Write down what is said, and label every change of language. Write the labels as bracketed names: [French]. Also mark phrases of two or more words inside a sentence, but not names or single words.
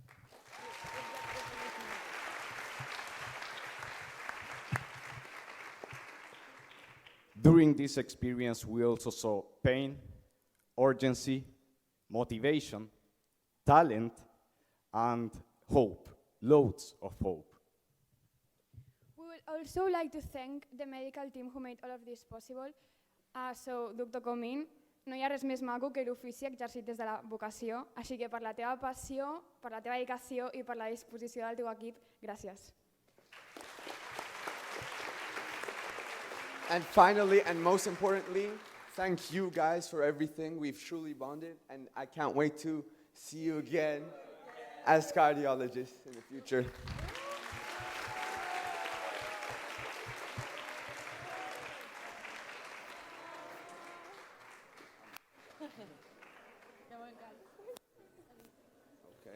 [English] During this experience, we also saw pain, urgency, motivation, talent, and hope, loads of hope. We would also like to thank the medical team who made all of this possible. So, Dr. [Catalan] Comín, no hi ha res més maco que l'ofici exercit des de la vocació, així que per la teva passió, per la teva dedicació i per la disposició del teu equip, gràcies. [English] And finally, and most importantly, thank you guys for everything. We've truly bonded, and I can't wait to see you again as cardiologists in the future. Okay.